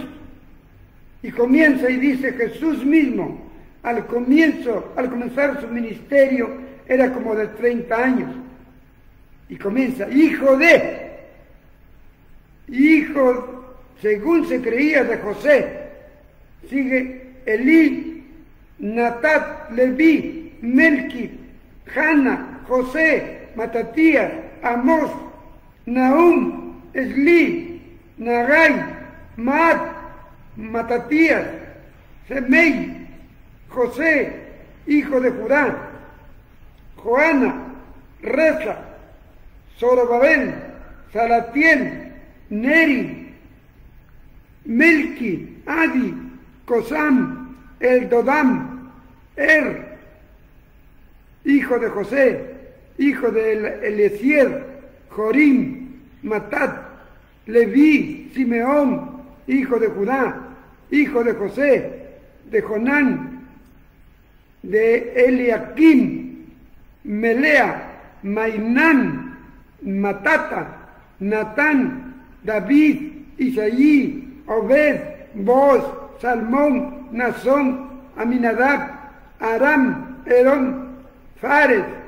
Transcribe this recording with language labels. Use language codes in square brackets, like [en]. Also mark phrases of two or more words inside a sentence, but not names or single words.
[es] Y comienza y dice Jesús mismo, al comenzar su ministerio, era como de 30 años. Y comienza, hijo, según se creía, de José. Sigue Elí, Natat, Leví, Melqui, Hanna, José, Matatías, Amós, Nahum, Esli, Nagai, Maat, Matatías, Semei, José, hijo de Judá, Joana, Reza, Zorobabel, Salatiel, Neri, Melqui, Adi, Cosam, Eldodam, hijo de José, hijo de Eliezer, Jorim, Matat, Leví, Simeón, hijo de Judá, hijo de José, de Jonán, de Eliakim, Melea, Mainán, Matata, Natán, David, Isaí, Obed, Boz, Salmón, Nazón, Aminadab, Aram, Herón, Fares,